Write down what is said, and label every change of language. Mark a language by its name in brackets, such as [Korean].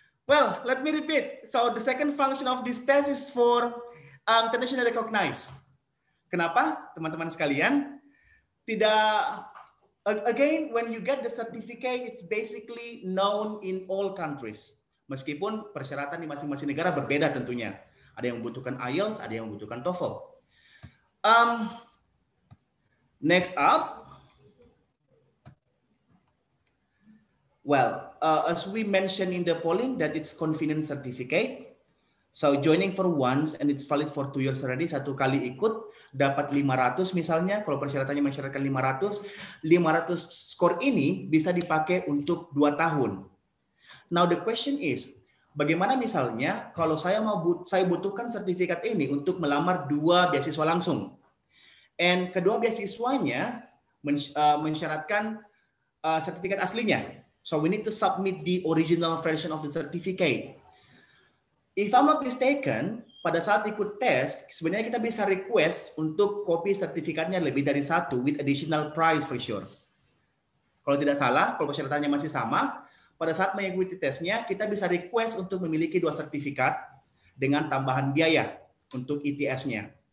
[English] Well, let me repeat. So the second function of this test is for internationally recognized. [Indonesian] Kenapa, teman-teman sekalian? Tidak [English] Again, when you get the certificate, it's basically known in all countries. [Indonesian] Meskipun persyaratan di masing-masing negara berbeda tentunya. Ada yang membutuhkan IELTS, ada yang membutuhkan TOEFL. [English] Next up, well, as we mentioned in the polling that it's convenient certificate. So joining for once and it's valid for 2 years already. [Indonesian] Satu kali ikut dapat 500 misalnya. Kalau persyaratannya mensyaratkan 500 skor ini bisa dipakai untuk 2 tahun. [English] Now the question is, [Indonesian] bagaimana misalnya kalau saya butuhkan sertifikat ini untuk melamar 2 beasiswa langsung. And kedua beasiswanya mensyaratkan sertifikat aslinya. [English] So we need to submit the original version of the certificate. If I'm not mistaken, [Indonesian] pada saat ikut tes, sebenarnya kita bisa request untuk kopi sertifikatnya lebih dari 1 [English] with additional price for sure. [Indonesian] Kalau tidak salah, kalau persyaratannya masih sama, pada saat mengikuti tesnya, kita bisa request untuk memiliki 2 sertifikat dengan tambahan biaya untuk ITS-nya.